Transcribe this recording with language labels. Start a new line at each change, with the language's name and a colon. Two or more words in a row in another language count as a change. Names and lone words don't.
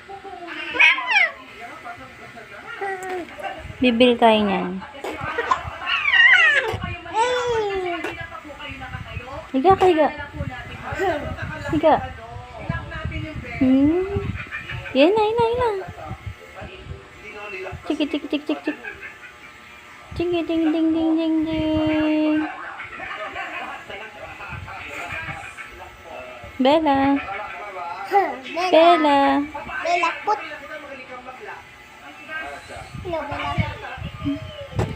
Filipino: Bibili tayo niyan. Higa ka, higa. Higa. Yan na, yan na, yan na. Chiki, chiki, chiki, chiki, chiki. Chiki, ding, ding, ding, ding, ding. Bella. Bella. Bella, put. Hello, Bella.